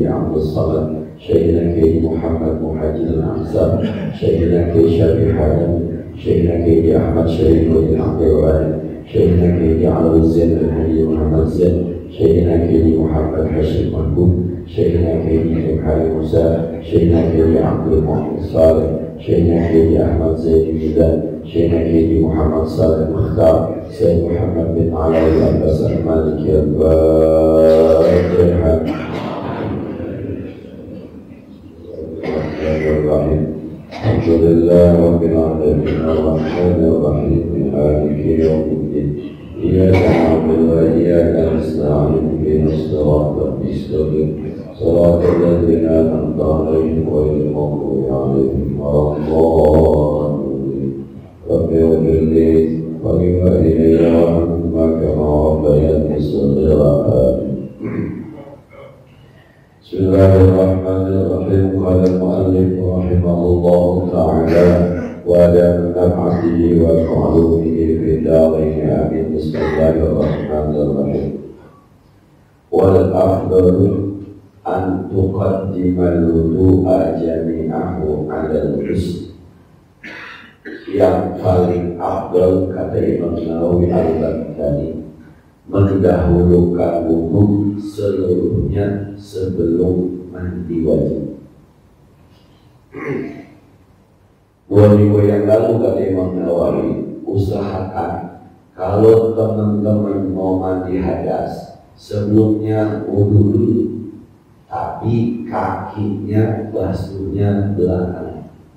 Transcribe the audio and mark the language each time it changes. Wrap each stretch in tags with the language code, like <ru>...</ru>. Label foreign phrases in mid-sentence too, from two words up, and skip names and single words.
<id>Abdul Samad, Syekhina Haji Muhammad Muhajir Al-Ansar, Syekhina Haji Syafiq Hadan, Syekhina Haji Ahmad Syarif bin Abdul Wahab, Syekhina Haji Alwi Zain bin Haji Muhammad Zain, Syekhina Haji Muhammad Hashim Mahbub, Syekhina Haji Ibrahim Musa, Syekhina Haji Abdul Muhammad Saleh, Syekhina Haji Ahmad Zain Midan, Syekhina Haji Muhammad Saleh Mukhtar, Sayyid Muhammad bin Alawi Abbas Al-Maliki Al-Fatihah.</id> <ar>الحمد لله رب العالمين الرحمن الرحيم مالك يوم الدين إياك نعبد وإياك نستعين اهدنا الصراط المستقيم صراط الذين أنعمت عليهم غير المغضوب عليهم ولا الضالين. رب اغفر لي ولوالدي وارحمهما كما ربياني صغيرا. بسم الله الرحمن الرحيم. قال المؤلف رحمه الله تعالى وعلى نفعته وتعلمه في الدارين آمين. بسم الله الرحمن الرحيم. والأفضل أن تقدم الوضوء جميعه على الغسل.</ar> <id>Yang paling afdal kata Imam Nawawi al-Baghdadi, mendahulukan wudu seluruhnya sebelum mandi wajib. 2 minggu yang lalu kata Imam Nawawi, usahakan kalau teman-teman mau mandi hadas sebelumnya wudu dulu, tapi kakinya basuhnya belakangan.</id>